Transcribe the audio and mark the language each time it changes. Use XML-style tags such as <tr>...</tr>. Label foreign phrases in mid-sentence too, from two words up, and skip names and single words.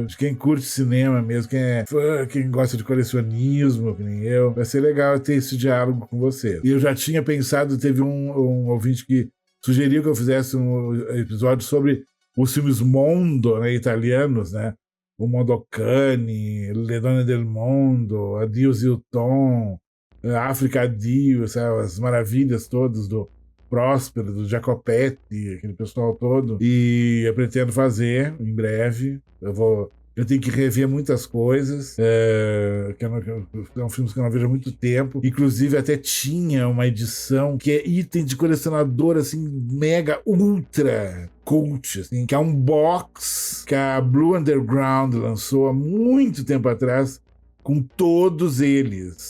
<pt>De quem curte cinema mesmo, quem é fã, quem gosta de colecionismo, que nem eu. Vai ser legal ter esse diálogo com você. E eu já tinha pensado, teve um ouvinte que sugeriu que eu fizesse um episódio sobre os filmes Mondo, né, italianos, né? O Mondocane, Le Donne del Mondo, Addio Zilton, África Addio, as maravilhas todas do Próspero, do Jacopetti, aquele pessoal todo. E eu pretendo fazer em breve. Eu tenho que rever muitas coisas, são filmes que eu não vejo há muito tempo. Inclusive, até tinha uma edição que é item de colecionador, assim, mega, ultra cult, assim, que é um box que a Blue Underground lançou há muito tempo atrás, com todos eles.</pt>